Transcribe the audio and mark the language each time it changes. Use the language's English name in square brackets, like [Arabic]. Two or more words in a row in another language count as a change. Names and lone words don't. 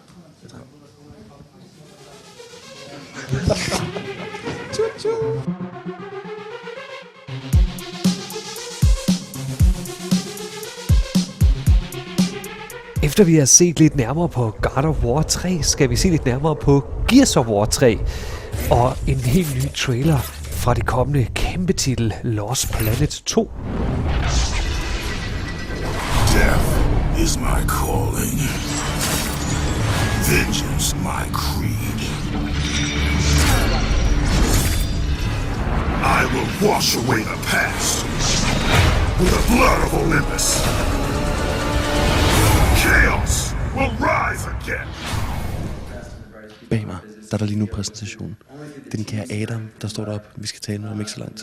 [Danish] Efter vi har set lidt nærmere på God of War 3, skal vi se lidt nærmere på Gears of War 3 og en helt ny trailer fra det kommende kæmpe titel Lost Planet 2. [English] Death is my calling. Vengeance my creed. I will wash away the past with the blood of Olympus. Chaos will rise again. [Danish] Bag mig, der er der lige nu præsentation. Det er den kære Adam, der står deroppe. Vi skal tale med om ikke så lang tid.